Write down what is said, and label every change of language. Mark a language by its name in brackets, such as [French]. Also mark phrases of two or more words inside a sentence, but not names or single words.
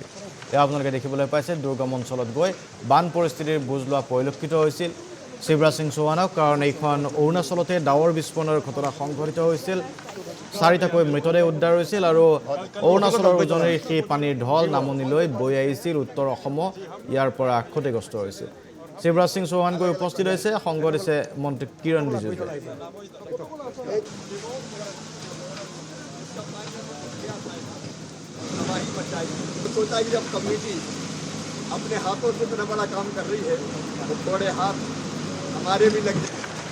[Assamese] আপোনালোকে দেখিবলৈ পাইছে দুৰ্গম অঞ্চলত গৈ বান পৰিস্থিতিৰ বুজ লোৱা পৰিলক্ষিত হৈছিল শিৱৰাজ সিং চৌহানক, কাৰণ এইখন অৰুণাচলতে ডাৱৰ বিস্ফোৰণৰ ঘটনা সংঘটিত হৈছিল। 4টাকৈ মৃতদেহ উদ্ধাৰ হৈছিল আৰু অৰুণাচলৰ উজনিৰ সেই পানীৰ ঢল নামনিলৈ বৈ আহিছিল উত্তৰ অসম ইয়াৰ পৰা ক্ষতিগ্ৰস্ত হৈছিল। শিৱৰাজ সিং চৌহান গৈ উপস্থিত হৈছে, সংগ দিছে মন্ত্ৰী কিৰণ ৰিজিজুৱে। [Hindi] सोचा कि जब कमेटी अपने हाथों से इतना बड़ा काम कर रही है तो थोड़े हाथ हमारे भी लग जाए।